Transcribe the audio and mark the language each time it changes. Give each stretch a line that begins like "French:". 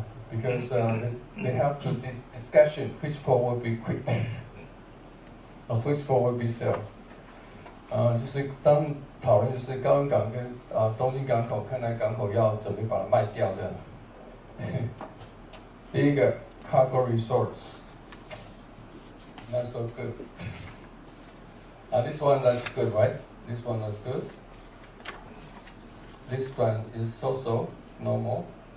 English: Because they have to discussion which port will be quick, or which port will be slow.
Chinese: 就是当讨论就是高雄港跟东京港口，看哪港口要准备把它卖掉这样。第一个
English: cargo resource, not so good. This one that's good, right? This one is good. This one is so normal.